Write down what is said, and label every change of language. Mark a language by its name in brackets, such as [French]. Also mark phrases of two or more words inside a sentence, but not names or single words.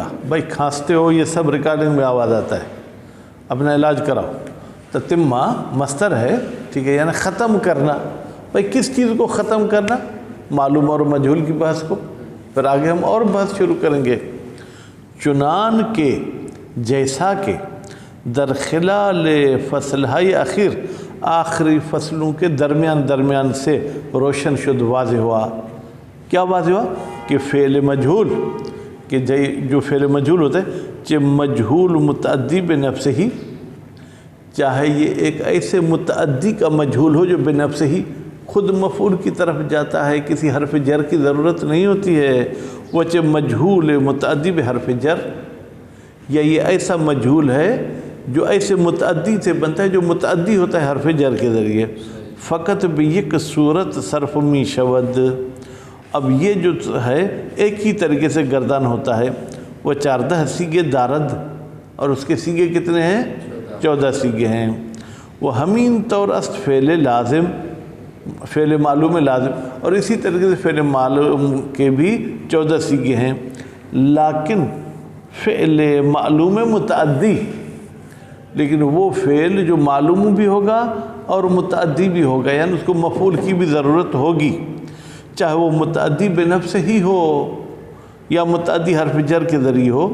[Urdu] بھائی کھانستے ہو یہ سب ریکارڈنگ میں آواز آتا ہے، اپنا علاج کراؤ. تتمہ مصدر ہے، ٹھیک ہے، یعنی ختم کرنا. بھائی کس چیز کو ختم کرنا؟ معلوم اور مجہول کی بحث کو. پھر آگے ہم اور بحث شروع کریں گے. [Persian] چنان کے [Urdu] جیسا کہ [Persian] در خلال فصلہائی اخیر، [Urdu] آخری فصلوں کے درمیان سے [Persian] روشن شد، [Urdu] واضح ہوا. کیا واضح ہوا؟ کہ فعل مجہول، کہ جو فعل مجہول ہوتا ہے کہ مجہول متعدی بنفس ہی، چاہے یہ ایک ایسے متعدی کا مجہول ہو جو بنفس ہی خود مفعول کی طرف جاتا ہے، کسی حرف جر کی ضرورت نہیں ہوتی ہے. وہ چاہے مجہول متعدی بحرف جر، یا یہ ایسا مجہول ہے جو ایسے متعدی سے بنتا ہے جو متعدی ہوتا ہے حرف جر کے ذریعے. [Persian] فقط بیک صورت صرف می شود. [Urdu] اب یہ جو ہے ایک ہی طریقے سے گردان ہوتا ہے. وہ [Persian] 14 سیگے دارد، [Urdu] اور اس کے سیگے کتنے ہیں؟ 14 سیگے ہیں. [Persian] وہ ہمین طور است فعل لازم، فعل معلوم لازم، [Urdu] اور اسی طریقے سے فعل معلوم کے بھی 14 سیگے ہیں. لیکن فعل معلوم متعدی، لیکن وہ فعل جو معلوم بھی ہوگا اور متعدی بھی ہوگا، یعنی اس کو مفعول کی بھی ضرورت ہوگی، چاہے وہ متعدی بنفس ہی ہو یا متعدی حرف جر کے ذریعے ہو.